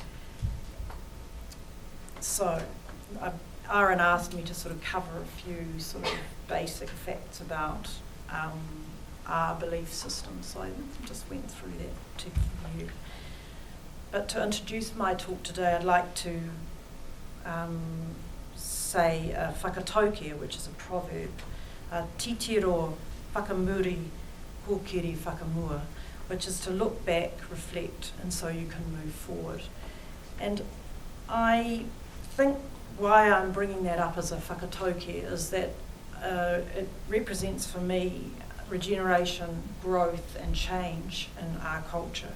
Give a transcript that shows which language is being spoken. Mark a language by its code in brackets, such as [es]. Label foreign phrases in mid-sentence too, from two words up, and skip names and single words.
[en] So Aaron asked me to sort of cover a few sort of basic facts about our belief system, so I just went through that to you. But to introduce my talk today, I'd like to say a whakataukia, which is a proverb, [mi] titiro whakamuri hōkiri whakamua, [en] which is to look back, reflect, and so you can move forward. And I think why I'm bringing that up as a whakataukia is that it represents for me regeneration, growth, and change in our culture.